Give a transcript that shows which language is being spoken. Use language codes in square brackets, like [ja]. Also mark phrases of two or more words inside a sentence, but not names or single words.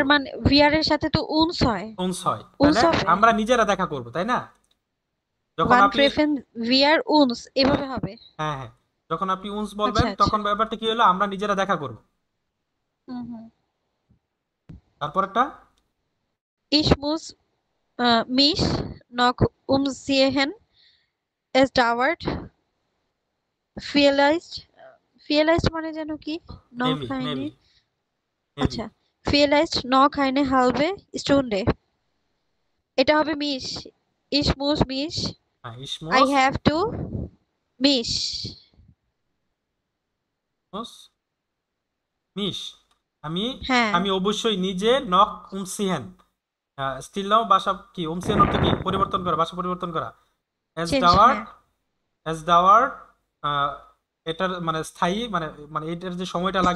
[bn] মানে ভিআর এর সাথে তো উনস হয়, উনস হয়, উনস তাহলে হবে। আমরা নিজেরা দেখা করব, তাই না? যখন ওয়ান আপনি [de] treffen wir uns [bn] হ্যাঁ এভাবে হবে। হ্যাঁ হ্যাঁ, যখন আপনি উনস আচ্ছা বলবেন আচ্ছা। তখন ব্যাপারটা কি হলো, আমরা নিজেরা দেখা করব। হুম হুম। তারপর একটা [de] Ich muss mich noch umsehen. Es dauert. Vielleicht. [bn] Vielleicht মানে যেন কি? Noch নেভি [de] eine. নেভি নেভি [bn] আচ্ছা। [de] Vielleicht noch eine halbe Stunde. [bn] এটা হবে মিশ। [de] Ich muss mich. [bn] হ্যাঁ, [en] I [de] ইসমোস [en] have to mich. [de] muss mich, আমি [bn] হ্যাঁ, আমি অবশ্যই নিজে [de] noch umsehen, [en] still now [bn] ভাষা কি, উমসিহেন অর্থ কি, পরিবর্তন করা, ভাষা পরিবর্তন করা। [de] এস [en] চেঞ্জ, [de] ডাওয়ার্ড, [bn] হ্যাঁ। [de] es dauert, [bn] এটার মানে স্থায়ী, মানে মানে এটার যে সময়টা লাগবে